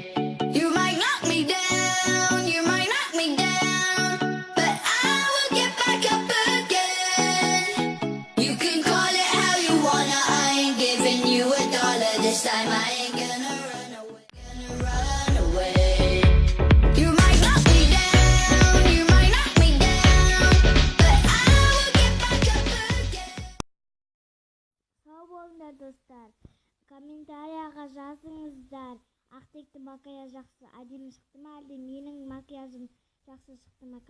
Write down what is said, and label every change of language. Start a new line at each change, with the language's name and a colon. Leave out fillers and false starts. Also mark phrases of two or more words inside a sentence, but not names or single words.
English: You might knock me down, you might knock me down, but I will get back up again. You can call it how you wanna, I ain't giving you $1 this time, I ain't gonna run away, gonna run away.
Kazakh: Сау болыңдар достар. Комментарияға жазыңыздар. Ақтекті макияж жақсы әдемі шықты ма, әлде менің макияжым жақсы шықты ма?